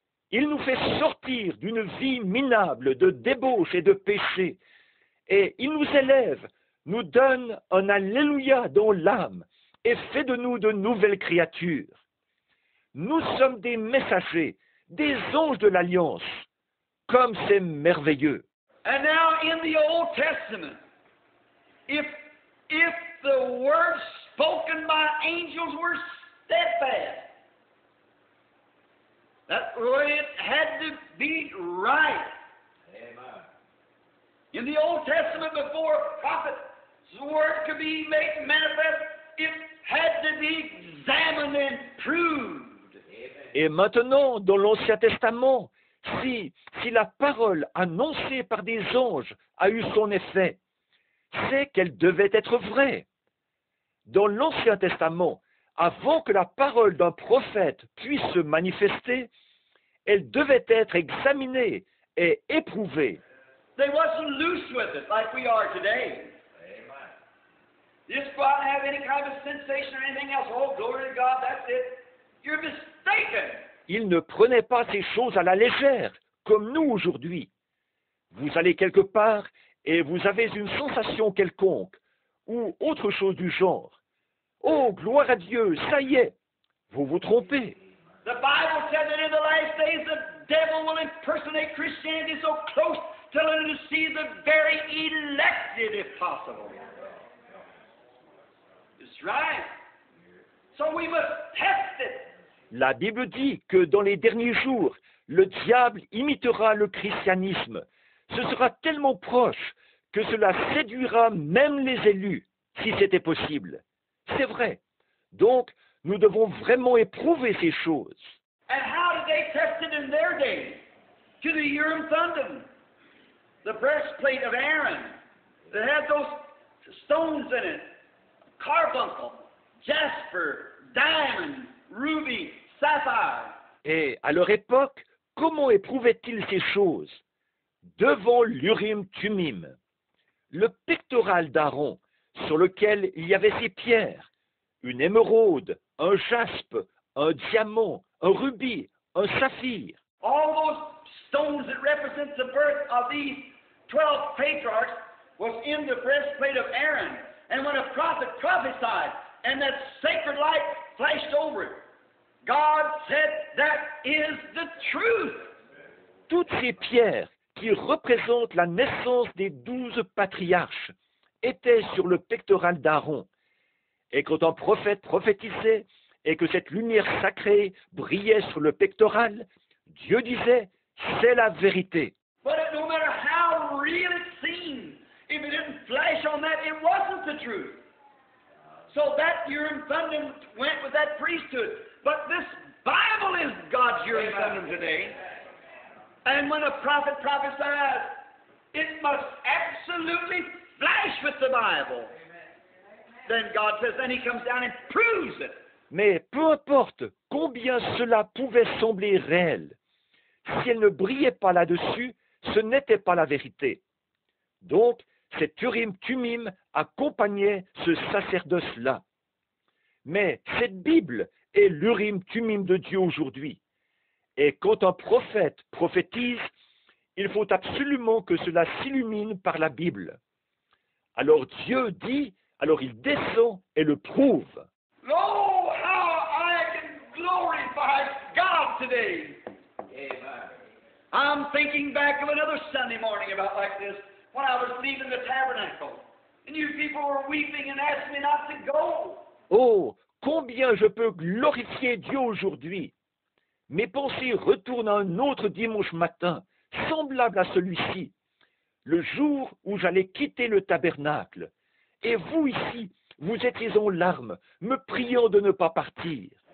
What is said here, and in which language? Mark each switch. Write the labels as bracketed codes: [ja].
[fr] Il nous fait sortir d'une vie minable de débauche et de péché. Et il nous élève, nous donne un alléluia dans l'âme et fait de nous de nouvelles créatures. Nous sommes des messagers, des anges de l'Alliance. Comme c'est merveilleux. [en] And now in the Old Testament, if the words spoken by angels were steadfast, that it had to be right. Amen. In the Old Testament, before a prophet's word could be made manifest, it had to be examined and proved. [fr] Et maintenant, dans l'Ancien Testament, si la parole annoncée par des anges a eu son effet, c'est qu'elle devait être vraie. Dans l'Ancien Testament, avant que la parole d'un prophète puisse se manifester, elle devait être examinée et éprouvée. [en] They wasn't loose with it like we are today. Amen. Just go out and have any kind of sensation or anything else. Oh, glory to God, that's it. You're mistaken. [fr] Ils ne prenaient pas ces choses à la légère, comme nous aujourd'hui. Vous allez quelque part et vous avez une sensation quelconque, ou autre chose du genre. Oh, gloire à Dieu, ça y est, vous vous trompez. [en] The Bible said that in the last days the devil will impersonate Christianity so close till it will deceive the very elected if possible. It's right. So we must test it. [fr] La Bible dit que dans les derniers jours, le diable imitera le christianisme. Ce sera tellement proche que cela séduira même les élus, si c'était possible. C'est vrai. Donc, nous devons vraiment éprouver ces choses. [en] And how did they test it in their day? To the Urim Thummim, the breastplate of Aaron, that had those stones in it, carbuncle, jasper, diamond, ruby, sapphire. [fr] Et à leur époque, comment éprouvaient-ils ces choses? Devant l'Urim-Tumim, le pectoral d'Aaron, sur lequel il y avait ces pierres, une émeraude, un jaspe, un diamant, un rubis, un saphir. [en] All those stones that represent the birth of these 12 patriarchs was in the breastplate of Aaron. And when a prophet prophesied, and that sacred light flashed over it, God said, that is the truth. [fr] Toutes ces pierres qui représentent la naissance des 12 patriarches étaient sur le pectoral d'Aaron. Et quand un prophète prophétisait et que cette lumière sacrée brillait sur le pectoral, Dieu disait, c'est la vérité. [en] But no matter how real it seemed, if it didn't flash on that, it wasn't the truth. So that Urim Thummim went with that priesthood. But this Bible is God's Urim Thummim today. And when a prophet prophesies, it must absolutely flash with the Bible. Then God says, then he comes down and proves it. [fr] Mais peu importe combien cela pouvait sembler réel, si elle ne brillait pas là-dessus, ce n'était pas la vérité. Donc, cet Urim-Tumim accompagnait ce sacerdoce-là. Mais cette Bible est l'Urim-Tumim de Dieu aujourd'hui. Et quand un prophète prophétise, il faut absolument que cela s'illumine par la Bible. Alors Dieu dit, alors il descend et le prouve. [en] Oh, how I can glorify God today. Amen. I'm thinking back of another Sunday morning about like this, when I was leaving the tabernacle, and you people were weeping and asked me not to go. [fr] Oh, combien je peux glorifier Dieu aujourd'hui. Mes pensées retournent à un autre dimanche matin, semblable à celui-ci, le jour où j'allais quitter le tabernacle. Et vous ici, vous étiez en larmes, me priant de ne pas partir.